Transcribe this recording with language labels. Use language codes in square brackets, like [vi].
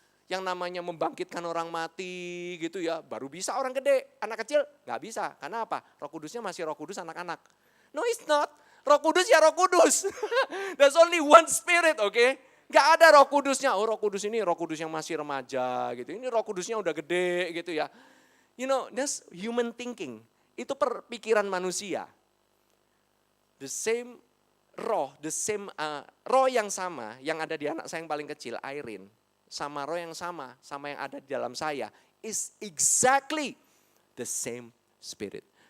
[id] Yang namanya membangkitkan orang mati gitu ya, baru bisa orang gede. Anak kecil nggak bisa, karena apa? Roh Kudusnya masih Roh Kudus anak-anak. [en] No, it's not. [id] Roh Kudus ya Roh Kudus. [en] There's only one spirit, oke? [id] Gak ada Roh Kudusnya. Oh Roh Kudus ini Roh Kudus yang masih remaja gitu. Ini Roh Kudusnya udah gede gitu ya. [en] You know, that's human thinking. [id] Itu perpikiran manusia. [en] The same [id] roh, roh yang sama yang ada di anak saya yang paling kecil, Irene, sama roh yang sama yang ada di dalam saya, [en] is exactly the same spirit.